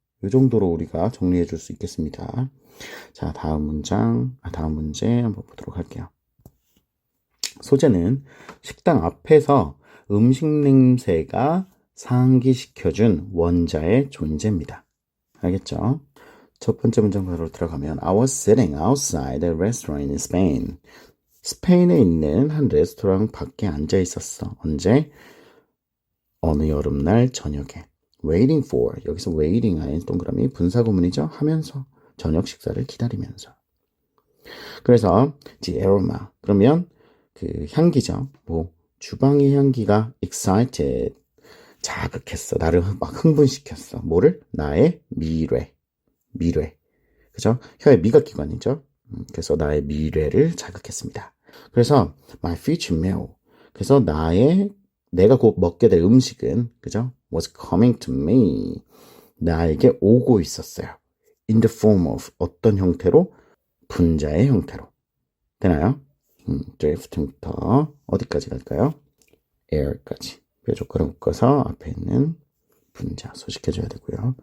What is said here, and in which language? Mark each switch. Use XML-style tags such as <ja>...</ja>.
<ko>요 정도로 우리가 정리해 줄 수 있겠습니다. 자, 다음 문제 한번 보도록 할게요. 소재는 식당 앞에서 음식 냄새가 상기시켜준 원자의 존재입니다. 알겠죠? 첫 번째 문장 바로 들어가면</ko> <en>I was sitting outside a restaurant in Spain.</en> <ko>스페인에 있는 한 레스토랑 밖에 앉아 있었어. 언제? 어느 여름날 저녁에.</ko> <en>Waiting for.</en> <ko>여기서 waiting 하는 동그라미 분사구문이죠. 하면서. 저녁 식사를 기다리면서. 그래서</ko> <en>the aroma.</en> <ko>그러면 그 향기죠. 뭐 주방의 향기가 excited. 자극했어. 나를 막 흥분시켰어. 뭐를? 나의 미뢰. 그죠? 혀의 미각기관이죠. 그래서 나의 미래를 자극했습니다. 그래서</ko> <en>my future meal.</en> <ko>그래서 내가 곧 먹게 될 음식은, 그죠?</ko> <en>was coming to me.</en> <ko>나에게 오고 있었어요.</ko> <en>in the form of</en> <ko>어떤 형태로? 분자의 형태로. 되나요? drift부터 어디까지 갈까요? air까지. 뾰족가로 묶어서 앞에 있는 분자 소식해줘야 되고요.</ko>